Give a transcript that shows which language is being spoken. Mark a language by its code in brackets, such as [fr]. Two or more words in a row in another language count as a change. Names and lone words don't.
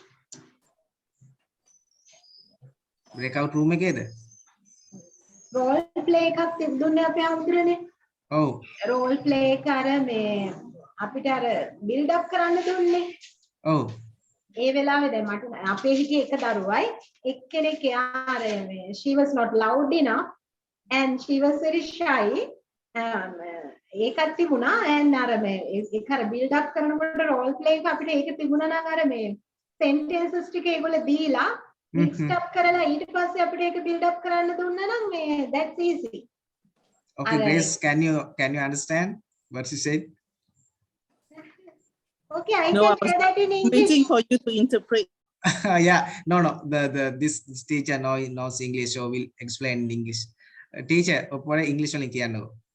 [en] breakout room එකේද? role play [si] එකක් තිබුණේ අපේ ආම්ත්‍රණේ. ඔව්. [en] role play [si] එක අර මේ අපිට අර [en] build up [si] කරන්න දුන්නේ. ඔව්. ඒ වෙලාවේ දැන් මට අපේ හිටියේ එක දරුවයි එක්කෙනෙක් යාර මේ [en] she was not loud enough and she was very shy [si] ඒකත් තිබුණා and අර මේ ඒක අර [en] build up [si] කරනකොට [en] role play [si] එක අපිට ඒක තිබුණා නම් අර මේ sentences ටික ඒගොල්ලෝ දීලා [en] mixed up [si] කරලා ඊට පස්සේ අපිට ඒක [en] build up [si] කරන්න දුන්නා නම් මේ [en] that's easy. Okay, Grace, can you understand what she said? Okay, I No, I can say that in English. Waiting for you to interpret. Yeah, no, this teacher knows English, so we'll explain in English. Teacher, what English only can know.